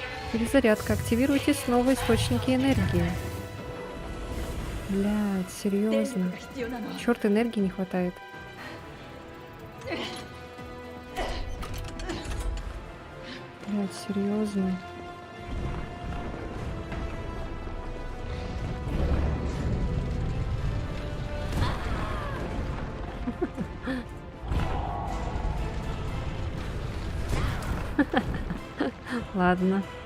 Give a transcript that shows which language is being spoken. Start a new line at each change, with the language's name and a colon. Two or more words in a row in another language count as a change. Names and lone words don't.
Russian: Перезарядка. Активируйте снова источники энергии. Блядь,
Japanese: 電力
Russian: серьезно.
Japanese: が必要なの。
Russian: Черт, энергии не хватает. Блядь, серьезно. Ладно.